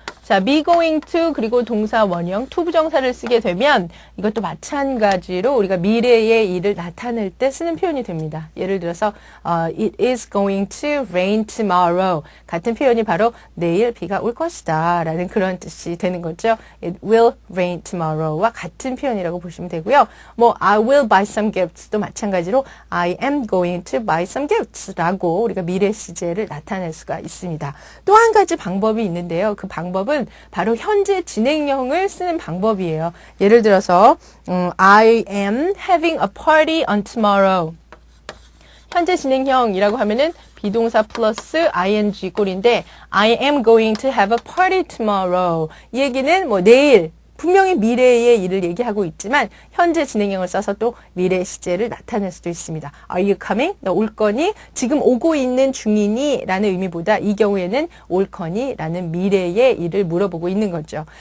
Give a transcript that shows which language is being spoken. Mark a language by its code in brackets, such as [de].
[ko] 자, be going to 그리고 동사 원형 to 부정사를 쓰게 되면 이것도 마찬가지로 우리가 미래의 일을 나타낼 때 쓰는 표현이 됩니다. 예를 들어서 [en] it is going to rain tomorrow [ko] 같은 표현이 바로 내일 비가 올 것이다 라는 그런 뜻이 되는 거죠. [en] It will rain tomorrow [ko] 와 같은 표현이라고 보시면 되고요. [en] I will buy some gifts도 [ko] 마찬가지로 [en] I am going to buy some gifts [ko] 라고 우리가 미래 시제를 나타낼 수가 있습니다. 또 한 가지 방법이 있는데요. 그 방법은 바로 현재 진행형을 쓰는 방법이에요. 예를 들어서 [en] I am having a party on tomorrow. [ko] 현재 진행형이라고 하면은 비동사 플러스 ing 꼴인데 [en] I am going to have a party tomorrow. [ko] 이 얘기는 내일 분명히 미래의 일을 얘기하고 있지만 현재 진행형을 써서 또 미래 시제를 나타낼 수도 있습니다. [en] Are you coming? [ko] 너 올 거니? 지금 오고 있는 중이니? 라는 의미보다 이 경우에는 올 거니? 라는 미래의 일을 물어보고 있는 거죠.